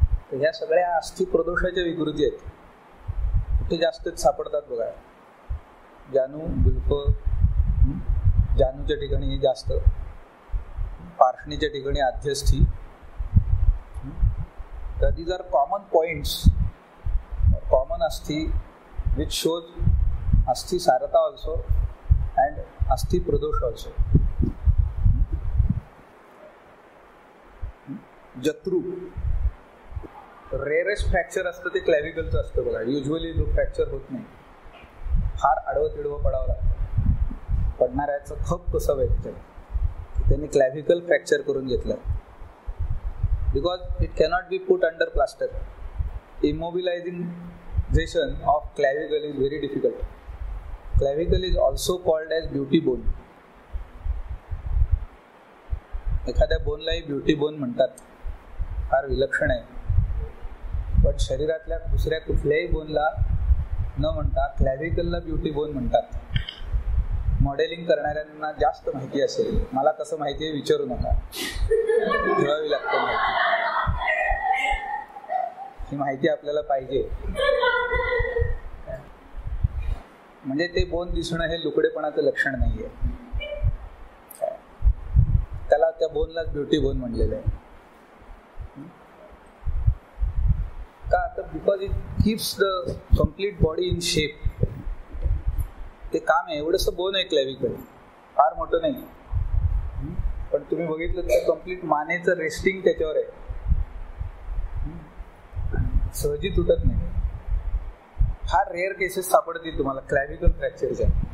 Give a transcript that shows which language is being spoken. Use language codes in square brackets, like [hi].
[mr] तर ह्या सगळ्या अस्थि प्रदोषाच्या विकृती आहेत. कुठे जास्त सापडतात बघा. जानू गुल्फ, जानूच्या ठिकाणी हे जास्त, पार्श्वनीच्या ठिकाणी आध्यस्थी. [en] तर these are common points, common asthi which shows asthi sarata also and asthi pradosh also. [mr] जत्रू rarest fracture असतं ते क्लॅव्हिकलचं असतं बघा. युजली फ्रॅक्चर होत नाही. फार आडवं तिडवं पडावं लागतं. पडणाऱ्याचं खप कसं व्यक्त आहे त्यांनी क्लॅव्हिकल फ्रॅक्चर करून घेतलं. [en] Because it cannot be put under plaster. Immobilization of clavicle is very difficult. Clavicle is also called as beauty bone. [mr] एखाद्या बोनलाही ब्युटी बोन म्हणतात. फार विलक्षण आहे. पण शरीरातल्या दुसऱ्या कुठल्याही बोनला न म्हणता क्लॅव्हिकलला ब्युटी बोन म्हणतात. मॉडेलिंग करणाऱ्यांना जास्त माहिती असेल. मला कसं माहिती आहे विचारू नका. ठेवावी लागते माहिती. ही माहिती आपल्याला पाहिजे. म्हणजे ते बोन दिसणं हे लुकडेपणाचं लक्षण नाहीये. त्याला त्या बोनलाच ब्युटी बोन म्हणलेलं आहे. का? [en] तर because it keeps the complete body in shape. [mr] ते काम आहे. एवढंसं बोन आहे क्लॅव्हिकल. फार मोठं नाही. पण तुम्ही बघितलं तर कम्प्लीट मानेचं रेस्टिंग त्याच्यावर आहे. सहजी तुटत नाही. फार रेअर केसेस सापडतील तुम्हाला क्लॅव्हिकल फ्रॅक्चरच्या.